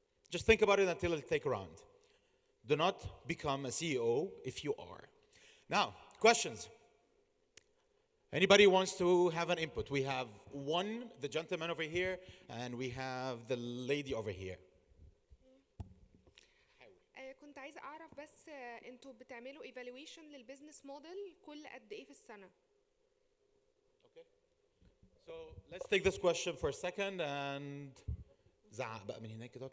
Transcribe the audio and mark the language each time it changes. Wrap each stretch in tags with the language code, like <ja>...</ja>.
<en>Just think about it until it'll take a round. Do not become a CEO if you are. Now, questions. Anybody wants to have an input? We have the gentleman over here, and we have the lady over here.</en> <ar>كنت عايزة أعرف بس أنتوا بتعملوا evaluation للبيزنس موديل كل قد إيه في السنة؟</ar> <en>Okay. So let's take this question for a second and</en> <ar>زعق بقى من هناك كده.</ar>